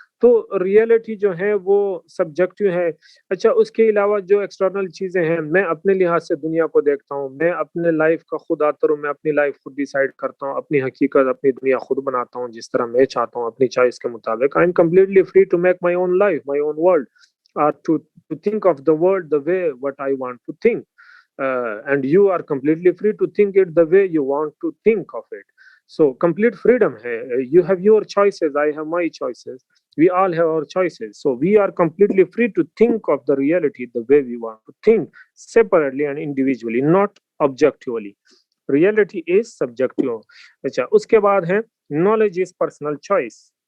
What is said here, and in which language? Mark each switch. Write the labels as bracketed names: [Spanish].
[Urdu] تو ریئلٹی جو ہے وہ سبجیکٹیو ہے. اچھا، اس کے علاوہ جو ایکسٹرنل چیزیں ہیں، میں اپنے لحاظ سے دنیا کو دیکھتا ہوں، میں اپنے لائف کا خود آتر ہوں، میں اپنی لائف خود ڈیسائیڈ کرتا ہوں، اپنی حقیقت، اپنی دنیا خود بناتا ہوں جس طرح میں چاہتا ہوں، اپنی چوائس کے مطابق. [English] I am completely free to make my own life, my own world. To think of the world the way what I want to think, and you are completely free to think it the way you want to think of it. So complete freedom hai. You have your choices, I have my choices, we all have our choices. So we are completely free to think of the reality the way we want to think, separately and individually, not objectively. Reality is subjective. [Urdu] اچھا، اس کے بعد ہے [English] knowledge is personal choice.